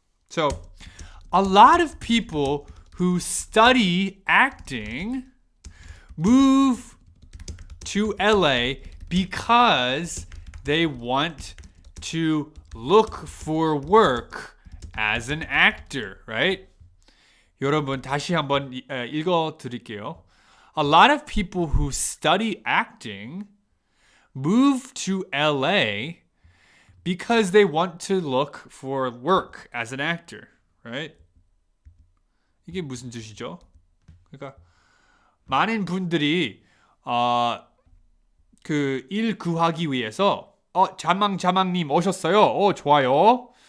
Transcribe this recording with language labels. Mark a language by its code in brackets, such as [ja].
[en] So, a lot of people who study acting move to LA because they want to look for work as an actor, right? [ko] 여러분 다시 한번 읽어 드릴게요. [en] A lot of people who study acting move to LA because they want to look for work as an actor, right? [ko] 이게 무슨 뜻이죠? 그러니까 많은 분들이 그 일 구하기 위해서 자망님 오셨어요. 좋아요.